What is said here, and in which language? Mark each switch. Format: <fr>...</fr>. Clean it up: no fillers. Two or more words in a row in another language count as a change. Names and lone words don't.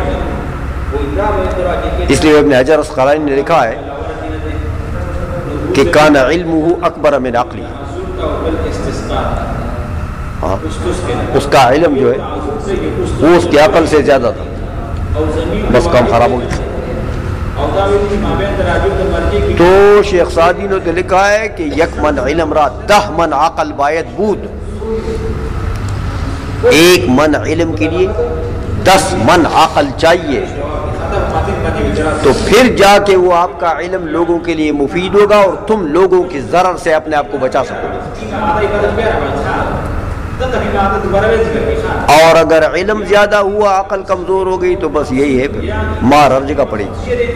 <ur>اس لیے ابن حجر اسقلانی نے لکھا ہے کہ</ur> <ar>کان علمہ اکبر من عقلہ،</ar> <ur>ہاں اس کا علم جو ہے وہ اس کی عقل سے زیادہ تھا، بس کام خراب ہو گیا. تو شیخ سعدی نے تو لکھا ہے کہ</ur> <fa>یک من علم را 10 من عقل باید بود،</fa> <ur>ایک من علم کے لیے 10 من عقل چاہیے، تو پھر جا کے وہ آپ کا علم لوگوں کے لیے مفید ہوگا اور تم لوگوں کی ضرر سے اپنے آپ کو بچا سکو گے. اور اگر علم زیادہ ہوا عقل کمزور ہو گئی تو بس یہی ہے، مار ہر جگہ پڑے گی.</ur>